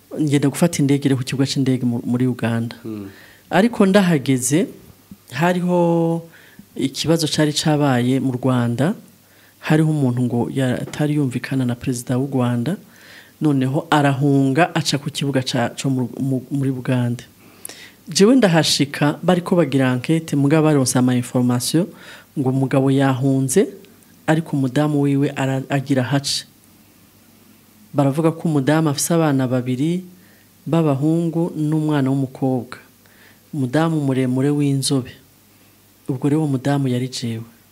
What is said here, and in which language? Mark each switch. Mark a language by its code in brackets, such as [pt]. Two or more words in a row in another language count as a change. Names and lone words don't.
[rn] ngenda gufata indege ku kibuga c'indege muri Uganda ariko ndahageze hariho ikibazo cari cabaye mu Rwanda hariho umuntu ngo yatari yumvikana na president w'u Rwanda noneho arahunga aca ku kibuga cyo muri Uganda jewe ndahashika bariko bagira enquête mugabo baronse ama information ngo umugabo yahunze ariko umudamu wiwe agira hace baravuga ko umudamu afise abana babiri b'abahungu n'umwana w'umukobwa umudamu muremure w'inzobe ubwo rero umudamu yari jewe